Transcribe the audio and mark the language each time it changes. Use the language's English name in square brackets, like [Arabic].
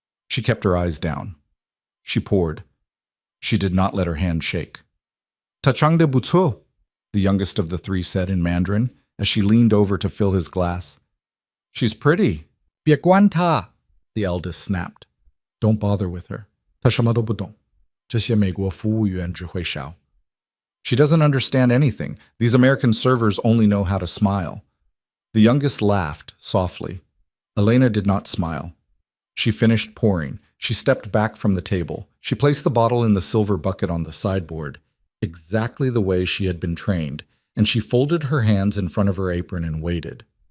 [English] She kept her eyes down. She poured. She did not let her hand shake. [Chinese] "Ta chang de butuo," [English] the youngest of the three said in Mandarin, as she leaned over to fill his glass. "She's pretty." [Chinese] "Bie guan ta," [English] the eldest snapped. "Don't bother with her. [Chinese] 她什么都不懂. 这些美国服务员只会笑. [English] She doesn't understand anything. These American servers only know how to smile." The youngest laughed, softly. Elena did not smile. She finished pouring. She stepped back from the table. She placed the bottle in the silver bucket on the sideboard, exactly the way she had been trained, and she folded her hands in front of her apron and waited.